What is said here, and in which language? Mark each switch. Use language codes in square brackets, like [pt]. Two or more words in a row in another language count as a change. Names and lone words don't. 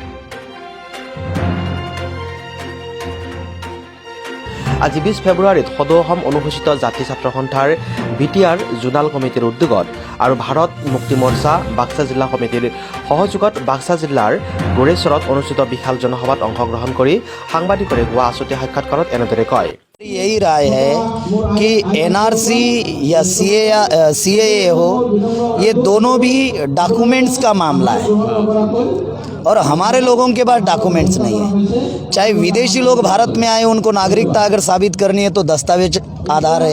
[as] আজি 20 ফেব্ৰুৱাৰীত সদৌ অসম অনুসূচিত জাতি ছাত্ৰ সন্থাৰ বিটিআৰ জোনাল কমিটিৰ উদ্যোগত আৰু ভাৰত মুক্তি মৰ্চা বাক্সা জিলা সমিতিৰ সহযোগত বাক্সা জিলাৰ গোৰেশ্বৰত অনুষ্ঠিত বিশাল জনসভাত অংশগ্ৰহণ কৰি সাংবাদিকৰে হোৱা আছুতীয়া সাক্ষাৎকাৰত এনেদৰে কয়। [hi] यही राय है कि एनआरसी या सीएए हो, ये दोनों भी डॉक्यूमेंट्स का मामला है और हमारे लोगों के पास डॉक्यूमेंट्स नहीं है। चाहे विदेशी लोग भारत में आए, उनको नागरिकता अगर साबित करनी है तो दस्तावेज आधार है।